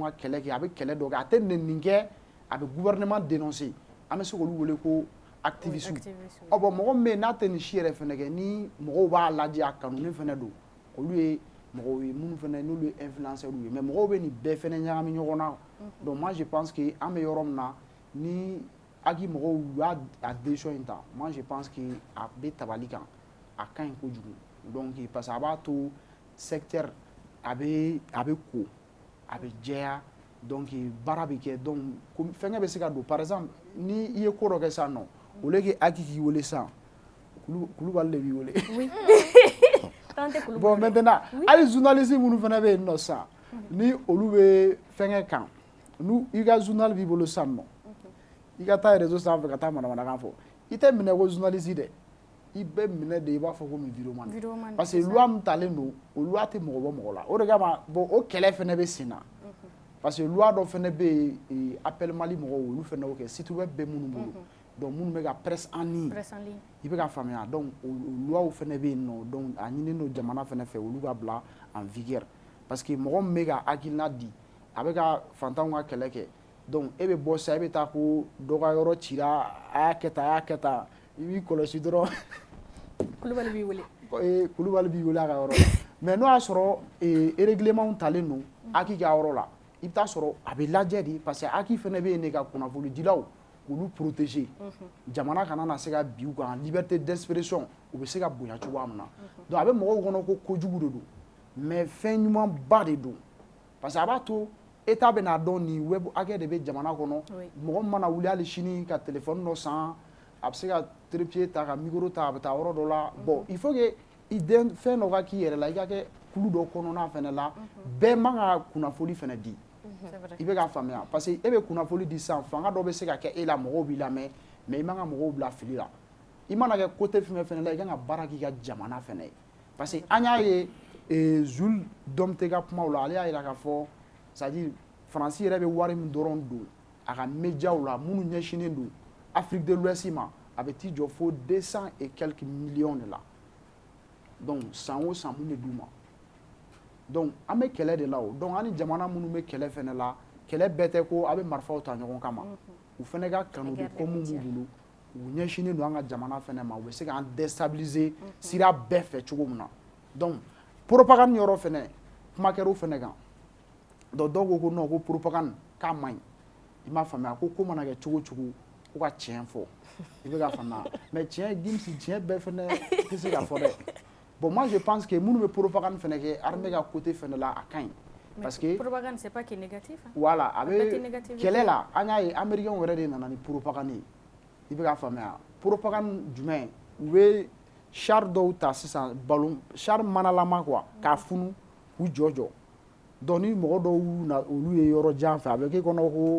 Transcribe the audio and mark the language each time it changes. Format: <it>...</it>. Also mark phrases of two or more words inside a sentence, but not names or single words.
<bm>ka kɛlɛ kɛ a bɛ kɛlɛ dɔ kɛ a tɛ nɛni kɛ a bɛ</bm> <fr>gouvernement dénoncer</fr> <bm>an bɛ se k'olu wele ko activiste ɔ bon mɔgɔ min bɛ yen n'a tɛ nin si yɛrɛ fana kɛ ni mɔgɔw b'a lajɛ a kanunen fana don olu ye mɔgɔw ye minnu fana n'olu ye influenceurs ye mais mɔgɔw bɛ nin bɛɛ fana ɲagami ɲɔgɔn na</bm> <fr>donc moi je pense que</fr> <bm>an bɛ yɔrɔ min na ni aki mɔgɔw y'a décision in ta</bm> <fr>moi je pense que</fr> <bm>a bɛ tabali kan a ka ɲi kojugu</bm> <fr>donc parce que</fr> <bm>a b'a to secteur a bɛ ko a bɛ jɛya donc baara bɛ kɛ donc fɛnkɛ bɛ se ka don</bm> <fr>par exemple</fr> <bm>ni i ye ko dɔ kɛ sisan nɔ</bm> <fr>au lieu que</fr> <bm>aki k'i wele sisan Kulubali de b'i wele</bm> <fr>bon maintenant</fr> <bm>hali journaliste minnu fana bɛ yen nɔ sisan ni olu bɛ fɛnkɛ kan n'u i ka journal b'i bolo sisan nɔ i ka taa réseau sanfɛ ka taa manamanakan fɔ i tɛ minɛ ko journaliste dɛ i bɛ minɛ de i b'a fɔ ko min viremani</bm> <fr>parce que</fr> <bm>loi min talen don o loi tɛ mɔgɔ bɔ mɔgɔ la o de kama bon o kɛlɛ fana bɛ sen na</bm> <fr>parce que</fr> <bm>loi dɔ fana bɛ yen appel Mali mɔgɔw olu fana y'o kɛ</bm> <fr>site web</fr> <bm>bɛ minnu bolo donc minnu bɛ ka</bm> <fr>presse en ligne</fr> <bm>i bɛ ka faamuya donc o loi fana bɛ yen nɔ donc a ɲininen don jamana fana fɛ olu ka bila</bm> <fr>en vigueur parce que</fr> <bm>mɔgɔ min bɛ ka hakilina di a bɛ ka fantanw ka kɛlɛ kɛ donc e bɛ bɔ sisan e bɛ taa ko dɔ ka yɔrɔ cira a y'a kɛ tan i b'i kɔlɔsi dɔrɔn Kulubali b'i wele Kulubali b'i wele a ka yɔrɔ la mais n'o y'a sɔrɔ règlement talen don Aki ka yɔrɔ la i bɛ taa sɔrɔ a bɛ lajɛ de</bm> <fr>parce que</fr> <bm>Aki fana bɛ yen de ka kunnafonidilaw k'olu protéger jamana kana na se ka bin u kan</bm> <fr>liberté d'expression</fr> <bm>u bɛ se ka bonya cogoya min na donc a bɛ mɔgɔw kɔnɔ ko kojugu de don mais fɛn ɲumanba de don</bm> <fr>parce que</fr> <bm>a b'a to État bɛ n'a dɔn nin web hakɛ de bɛ jamana kɔnɔ mɔgɔ min mana wuli hali sini ka téléphone dɔ san a bɛ se ka trépied ta ka micro ta a bɛ taa yɔrɔ dɔ la</bm> <fr>bon il faut que</fr> <bm>i den fɛn dɔ ka k'i yɛrɛ la i ka kɛ kulu dɔ kɔnɔna fɛnɛ la bɛɛ man ka kunnafoni fɛnɛ di i bɛ k'a faamuya</bm> <fr>parce que</fr> <bm>e bɛ kunnafoni di sisan fanga dɔ bɛ se ka kɛ e la mɔgɔw b'i lamɛn mais i man ka mɔgɔw bila fili la i mana kɛ côté fɛn fɛnɛ la i kan ka baara k'i ka jamana fɛnɛ ye</bm> <fr>parce que</fr> <bm>an y'a ye Jules Domté ka kumaw la ale y'a jira k'a fɔ</bm> <fr>c'est à dire</fr> <bm>Faransi yɛrɛ bɛ wari min dɔrɔn don a ka médiaw la minnu ɲɛsinnen don Afrique de l'Ouest ma a bɛ t'i jɔ fo 200</bm> <fr>et quelques millions de la donc</fr> <bm>san o san mun bɛ d'u ma donc an bɛ kɛlɛ de la o donc an ni jamana minnu bɛ kɛlɛ fɛnɛ la kɛlɛ bɛɛ tɛ ko a bɛ marifaw ta ɲɔgɔn kama u fɛnɛ ka kanu de ko mun b'u bolo u ɲɛsinnen don an ka jamana fɛnɛ ma u bɛ se k'an déstabiliser sira bɛɛ fɛ cogo min na donc propagande yɔrɔ fɛnɛ kuma kɛra o fɛnɛ kan donc dɔw ko ko non ko propagande k'a man ɲi i m'a faamuya ko mana kɛ cogo cogo ko ka tiɲɛ fɔ i bɛ ka faamuya mais tiɲɛ Gims tiɲɛ bɛɛ fɛnɛ tɛ se ka fɔ dɛ</bm> <fr>bon moi je pense que</fr> <bm>minnu bɛ propagande fɛnɛ kɛ armée ka côté fɛnɛ la a ka ɲi</bm> <fr>parce que propagande c'est pas que négatif</fr> <bm>voilà a bɛ kɛlɛ la an y'a ye américain yɛrɛ de nana ni propagande ye i bɛ ka faamuya propagande jumɛn u bɛ char dɔw ta sisan</bm> <fr>ballon char</fr> <bm>manalama quoi k'a funu k'u jɔ donc ni mɔgɔ dɔw na olu ye yɔrɔ jan fɛ a bɛ k'e kɔnɔ</bm>